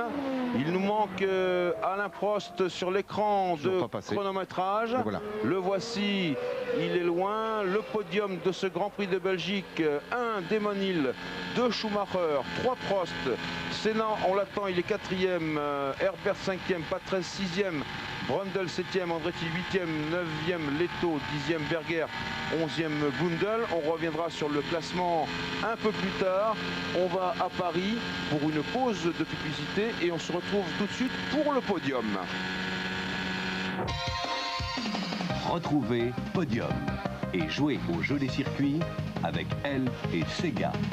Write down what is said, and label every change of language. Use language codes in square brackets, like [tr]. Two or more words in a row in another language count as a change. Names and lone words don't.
[fr] Il nous manque Alain Prost sur l'écran de chronométrage. Voilà. Le voici, il est loin. Le podium de ce Grand Prix de Belgique, 1 Damon Hill, 2 Schumacher, 3 Prost. Senna, on l'attend, il est 4e, Herbert 5e, Patrese 6e, Brundle 7e, Andretti 8e, 9e, Leto 10e, Berger 11e, Gundel. On reviendra sur le classement un peu plus tard. On va à Paris pour une pause de publicité et on se retrouve tout de suite pour le podium. Retrouvez Podium et jouez au jeu des circuits avec elle et Sega.